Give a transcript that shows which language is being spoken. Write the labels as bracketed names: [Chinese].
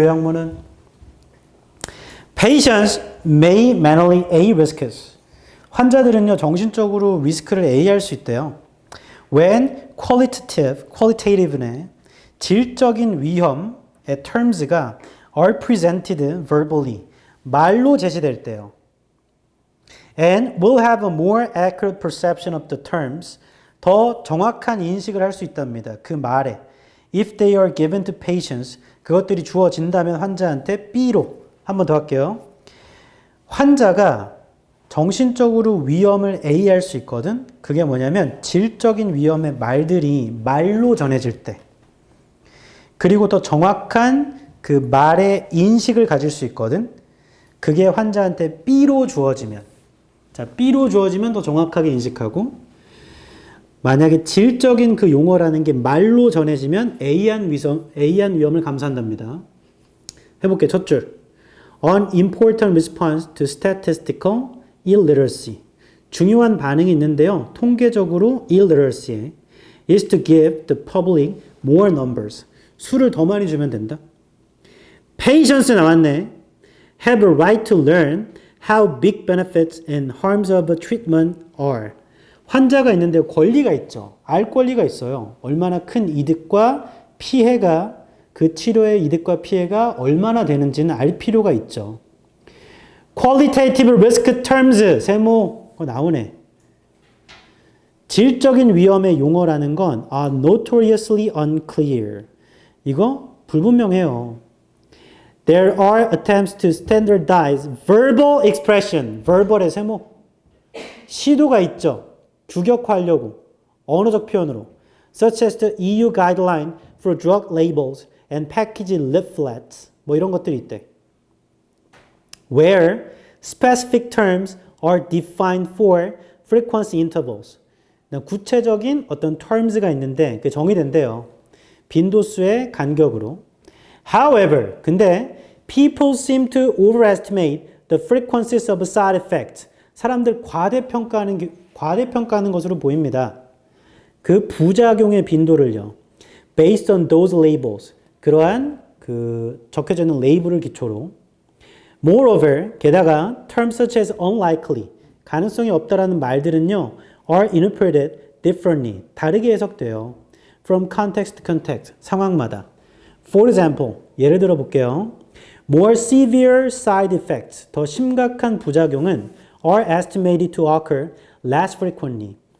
[Korean] 요양문은 [English] Patients may mentally A risks. [Korean] 환자들은요 정신적으로 리스크를 A할 수 있대요. [English] When qualitative의 [Korean] 질적인 위험의 [English] terms가 are presented verbally. [Korean] 말로 제시될 때요. [English] And will have a more accurate perception of the terms. [Korean] 더 정확한 인식을 할 수 있답니다. 그 말에. [English] If they are given to patients. [Korean] 그것들이 주어진다면 환자한테 B로. 한 번 더 할게요. 환자가 정신적으로 위험을 A할 수 있거든. 그게 뭐냐면 질적인 위험의 말들이 말로 전해질 때. 그리고 더 정확한 그 말의 인식을 가질 수 있거든. 그게 환자한테 B로 주어지면. 자, B로 주어지면 더 정확하게 인식하고 만약에 질적인 그 용어라는 게 말로 전해지면 A한 위험을 감수한답니다. 해볼게요. 첫 줄. [English] An important response to statistical illiteracy. [Korean] 중요한 반응이 있는데요. 통계적으로 [English] illiteracy에 is to give the public more numbers. [Korean] 수를 더 많이 주면 된다. Patients 나왔네. [English] Have a right to learn how big benefits and harms of a treatment are. [Korean] 환자가 있는데 권리가 있죠. 알 권리가 있어요. 얼마나 큰 이득과 피해가 그 치료의 이득과 피해가 얼마나 되는지는 알 필요가 있죠. [English] Qualitative risk terms [Korean] 세모 그거 나오네. 질적인 위험의 용어라는 건 [English] are notoriously unclear. [Korean] 이거 불분명해요. [English] There are attempts to standardize verbal expression. [Korean] verbal의 세모. 시도가 있죠. 규격화하려고. 언어적 표현으로. [English] Such as the EU guideline for drug labels and package leaflets. [Korean] 뭐 이런 것들이 있대. [English] Where specific terms are defined for frequency intervals. [Korean] 구체적인 어떤 terms가 있는데 그게 정의된대요. 빈도수의 간격으로. [English] However, [Korean] 근데 [English] people seem to overestimate the frequencies of side effects. [Korean] 사람들 과대평가하는 것으로 보입니다. 그 부작용의 빈도를요. [English] Based on those labels. [Korean] 그러한 그 적혀져 있는 레이블을 기초로. [English] Moreover, 게다가 terms such as unlikely, [Korean] 가능성이 없다라는 말들은요, [English] are interpreted differently, [Korean] 다르게 해석돼요. [English] From context to context, [Korean] 상황마다. [English] For example, [Korean] 예를 들어 볼게요. [English] More severe side effects, [Korean] 더 심각한 부작용은 [English] are estimated to occur less frequently.